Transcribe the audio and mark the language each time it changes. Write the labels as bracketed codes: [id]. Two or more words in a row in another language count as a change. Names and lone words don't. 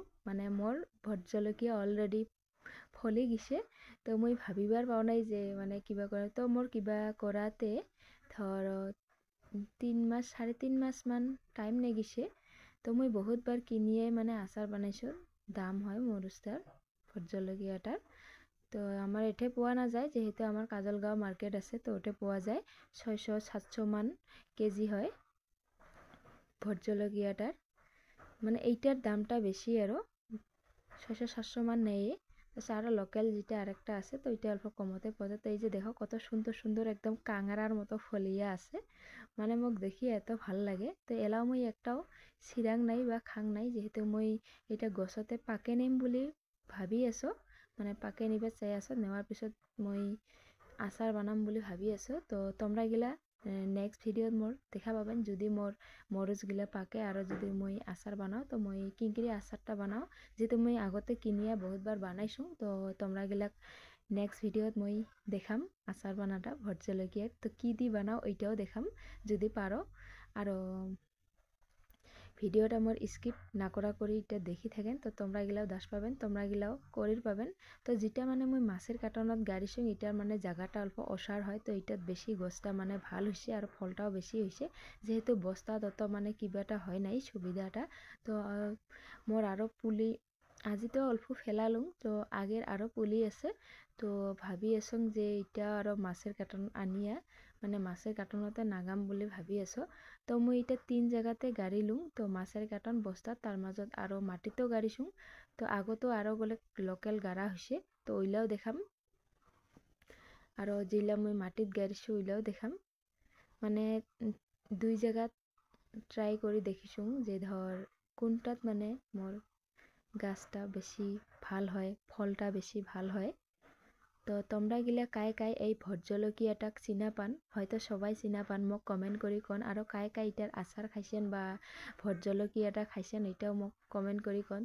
[rkt] মানে মোর ভোট জলকীয়া অলরেডি ফলি গেছে। তো মই ভাবিবার পাও নাই যে মানে কিবা করে। তো মোর কিবা করাতে ধর 3 মাস 3.5 মাস মান টাইম নেগিছে। তো মই বহুতবার কিনিয়ে মানে আচার বানাইছোঁ। দাম হয় মরুচটার। ভোট জলকীয়াটার। তো আমার এঠে পোৱা নাযায়, যেহেতু আমার কাজলগাঁও মার্কেট আছে, তো ওঠে পোৱা যায় 600-700 মান কেজি হয় ভোট জলকীয়াটার। মানে এইটার দামটা বেশি আরও, 600-700 মান নেয়। আরও লোকাল যেটা আরেকটা আছে, তো এটা অল্প কমতে পাওয়া যায়। তো এই যে দেখো কত সুন্দর সুন্দর একদম কাঙারার মতো ফলিয়া আছে, মানে মোক দেখি এত ভাল লাগে। তো এলাও মই একটাও চিৰাং নাই বা খাং নাই, যেহেতু মই এটা গছতে পাকে নিম বুলি ভাবি আছো, মানে পাকে নিব চাই আছো। নেওয়ার পিছত মই আচার বানাম বুলি ভাবি আছো। তো তোমরা গিলা নেক্সট ভিডিওত মোর দেখা পাবেন, যদি মোর মরচগিলা পাকে আর যদি মই আচার বানাও, তো মই কিংকিরি আচারটা বানাও, যেহেতু মই আগতে কিনিয়া বহুতবার বানাইছো। তো তোমরা গিলাক নেক্সট ভিডিওত মই দেখাম আচার বানাটা ভোট জলকীয়ার। তো কি দি বানাও ওইটাও দেখাম যদি পারো। আর ভিডিওটা মোর স্কিপ না করা করে এটা দেখি থাকেন, তো তোমরা গিলাও দাস পাবেন, তোমরা গিলাও করির পাবেন। তো যেটা মানে মই মাছের কাটনত গাড়িছো, এটার মানে জায়গাটা অল্প অসার হয়, তো এটাত বেশি গছটা মানে ভাল হয়েছে আর ফলটাও বেশি হয়েছে, যেহেতু বস্তা তত মানে কিবাটা হয় নাই সুবিধাটা। তো মোর আরও পুলি আজি তো অল্প ফেলালুম, তো আগের আরও পুলি আছে। তো ভাবি আছো যে এটা আরও মাছের কাটন আনিয়া মানে মাছের কাটনতে নাগাম বুলি ভাবি আছো। তো মই এটা 3 জায়গাতে গাড়ি লুম, তো মাছের কাটন বস্তা তার মাজত আরও মাটিতেও গাড়িছো। তো আগতেও আরও গলে লোকাল গাড়া হয়েছে, তো ওইলাও দেখাম। আর যেগুলা মই মাটিত গাড়িছো ওইলাও দেখাম। মানে 2 জায়গাত ট্রাই করে দেখিছো যে ধর কোনটাত মানে মোর গাছটা বেশি ভাল হয়, ফলটা বেশি ভাল হয়। তো তোমরা গিলা কাই কাই এই ভোট জলকীয়াটাক চিনা পান, হয়তো সবাই চিনা পান, মোক কমেন্ট করি কন। আর কাই কাই এটার আচার খাইছেন বা ভোট জলকীয়াটা খাইছেন এটাও মোক কমেন্ট করি কন।